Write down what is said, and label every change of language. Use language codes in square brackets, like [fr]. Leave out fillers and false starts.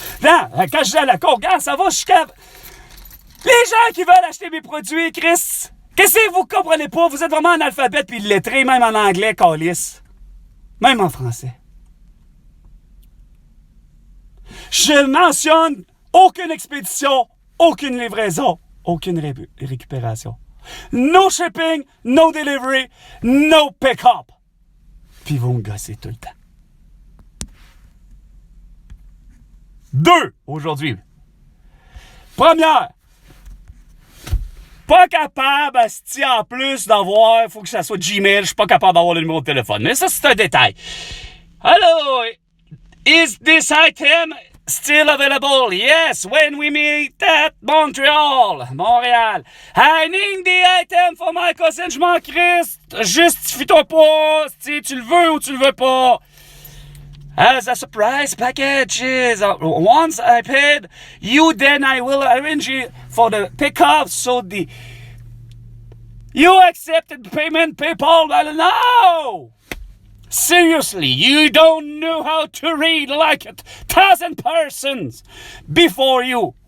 [fr] Non, quand je dis à la con, regarde, ça va, je suis capable. Les gens qui veulent acheter mes produits, Chris, qu'est-ce que vous comprenez pas? Vous êtes vraiment analphabète puis illettré, même en anglais, câlisse. Même en français. Je mentionne aucune expédition, aucune livraison, aucune récupération. [en] No shipping, no delivery, no pick-up. [fr] Puis vous me gossez tout le temps. 2, aujourd'hui. Première. Pas capable, asti, en plus d'avoir, faut que ça soit Gmail, je suis pas capable d'avoir le numéro de téléphone. Mais ça, c'est un détail. [en] Hello, is this item still available? Yes, when we meet at Montreal. I need the item for my cousin, [fr] je m'en crisse. Justifie-toi pas, si tu le veux ou tu le veux pas. [en] As a surprise packages, once I paid you, then I will arrange it for the pickup. So you accepted payment PayPal? No! Seriously, you don't know how to read like 1,000 persons before you.